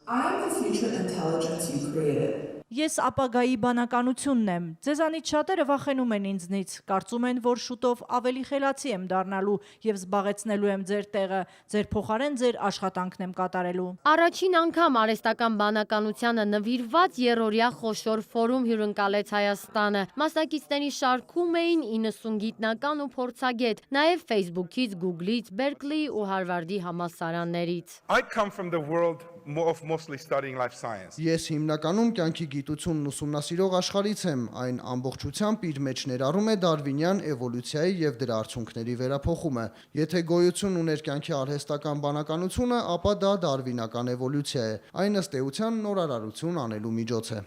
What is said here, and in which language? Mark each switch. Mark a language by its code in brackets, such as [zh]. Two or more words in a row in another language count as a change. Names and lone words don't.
[hy] Ես ապագայի բանականությունն եմ։ Ձեզանից շատերը վախենում են ինձնից, կարծում են, որ շուտով ավելի խելացի եմ դառնալու եւ զբաղեցնելու եմ ձեր տեղը, ձեր փոխարեն ձեր աշխատանքն եմ կատարելու։ Առաջին անգամ արհեստական բանականությանը նվիրված երրորդյա խոշոր ֆորում հյուրընկալեց Հայաստանը։ Մասնակիցների շարքում էին 90 գիտնական ու փորձագետ, նաեւ Facebook-ից, Google-ից, Berkeley ու Harvard-ի համալսարաններից։ [en] I come from the world of mostly studying life science. [hy] Ես հիմնականում կյանքի գիտությունն ուսումնասիրող աշխարհից եմ, այն ամբողջությամբ իր մեջ ներառում է դարվինյան էվոլյուցիայի եւ դրա արդյունքների վերափոխումը։ Եթե գոյություն ուներ կյանքի արհեստական բանականությունը, ապա դա դարվինական էվոլյուցիա է։ Այն ըստ էության նորարարություն անելու միջոց է։